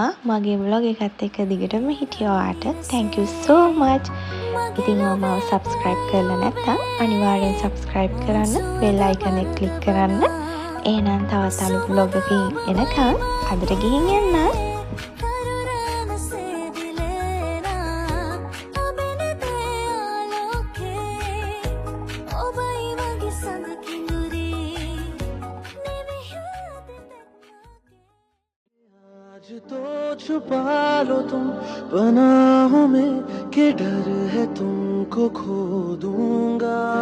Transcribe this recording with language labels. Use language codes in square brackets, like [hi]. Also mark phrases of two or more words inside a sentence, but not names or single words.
[si] මගේ vlog එකත් එක්ක දිගටම හිටියාට [en] thank you so much. [si] ඉතින් මම subscribe කරලා නැත්නම් අනිවාර්යෙන් subscribe කරන්න, [en] bell icon [si] එක click කරන්න. එහෙනම් තවත් අලුත් vlog එකකින් එනකම් අදට ගිහින් යන්න. [hi] आज तो छुपा लो तुम पनाहों में कि डर है तुमको खो दूंगा.